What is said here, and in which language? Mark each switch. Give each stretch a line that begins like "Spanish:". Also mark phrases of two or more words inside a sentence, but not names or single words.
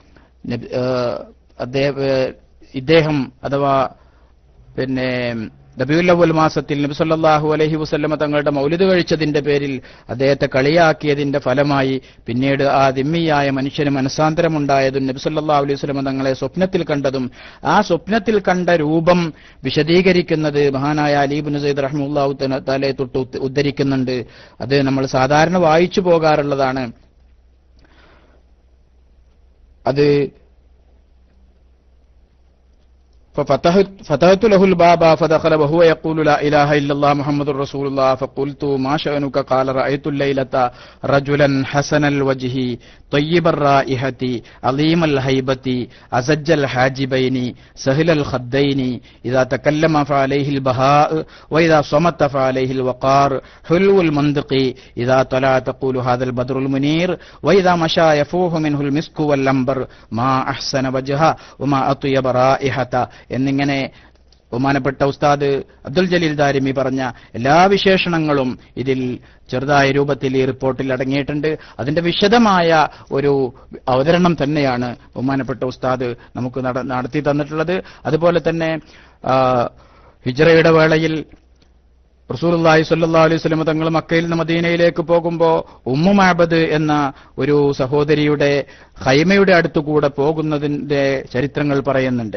Malayalam: ഇദ്ദേഹം അഥവാ പിന്നെ റബീഉൽ അവ്വൽ മാസത്തിൽ നബി
Arabic: صلى الله عليه وسلم
Malayalam: തങ്ങളുടെ മൗലിദ് കഴിച്ചതിന്റെ പേരിൽ അദ്ദേഹത്തെ കളിയാക്കിയതിന്റെ ഫലമായി പിന്നീട് ആ ദിമ്മിയായ മനുഷ്യന് മനസാന്തരമുണ്ടായതും നബി
Arabic: صلى الله عليه وسلم
Malayalam: തങ്ങളെ സ്വപ്നത്തിൽ കണ്ടതും ആ സ്വപ്നത്തിൽ കണ്ട രൂപം വിശദീകരിക്കുന്നത് മഹാനായ അലി ഇബ്നു സൈദ്
Arabic: رحمة الله تعالى
Malayalam: തൊട്ട് ഉദ്ധരിക്കുന്നുണ്ട്. അത് നമ്മൾ സാധാരണ വായിച്ചു പോകാറുള്ളതാണ്.
Arabic: അത് ففتحت له الباب فدخل وهو يقول لا إله إلا الله محمد رسول الله فقلت ما شأنك قال رأيت الليلة رجلا حسن الوجه طيب الرائحة عظيم الهيبة أزج الحاجبين سهل الخدين إذا تكلم فعليه البهاء وإذا صمت فعليه الوقار حلو المنطق إذا طلع تقول هذا البدر المنير وإذا مشى يفوح منه المسك والعنبر ما أحسن وجهه وما أطيب رائحة
Malayalam: എന്നിങ്ങനെ ബഹുമാനപ്പെട്ട ഉസ്താദ് അബ്ദുൽ ജലീൽ ദാരിമി പറഞ്ഞ എല്ലാ വിശേഷണങ്ങളും ഇതിൽ ചെറുതായ രൂപത്തിൽ ഈ റിപ്പോർട്ടിൽ അടങ്ങിയിട്ടുണ്ട്. അതിന്റെ വിശദമായ ഒരു അവതരണം തന്നെയാണ് ബഹുമാനപ്പെട്ട ഉസ്താദ് നമുക്ക് നടത്തി തന്നിട്ടുള്ളത്. അതുപോലെ തന്നെ ഹിജ്റയുടെ വേളയിൽ റസൂലുള്ളാഹി
Arabic: صلى الله عليه وسلم
Malayalam: തങ്ങൾ മക്കയിൽ നിന്ന് മദീനയിലേക്ക് പോകുമ്പോൾ ഉമ്മു മഅബദ് എന്ന ഒരു സഹോദരിയുടെ ഖൈമയുടെ അടുത്തുകൂടെ പോകുന്നതിന്റെ ചരിത്രങ്ങൾ പറയുന്നുണ്ട്.